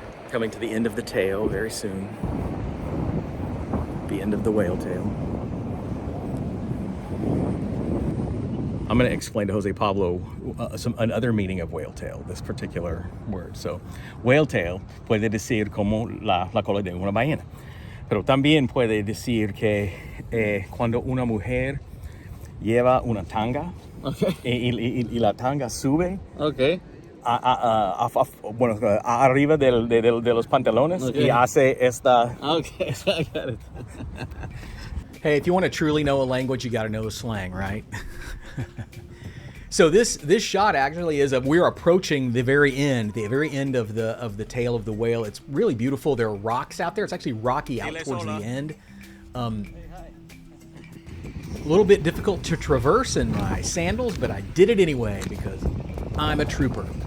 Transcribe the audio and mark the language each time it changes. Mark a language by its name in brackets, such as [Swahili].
[English] Coming to the end of the tail very soon. The end of the whale tail. I'm going to explain to Jose Pablo another meaning of whale tail, this particular word. [Spanish] So, whale tail puede decir como la cola de una ballena. Pero también puede decir que cuando una mujer lleva una tanga, [English] Okay. [Spanish] y la tanga sube, [English] Okay. [Spanish] arriba de los pantalones, [English] Okay. [Spanish] y hace esta. [English] Okay. I got it. Hey, if you want to truly know a language, you got to know the slang, right? So this shot actually is we're approaching the very end of the tail of the whale. It's really beautiful. There are rocks out there. It's actually rocky out towards the end. A little bit difficult to traverse in my sandals, but I did it anyway because I'm a trooper.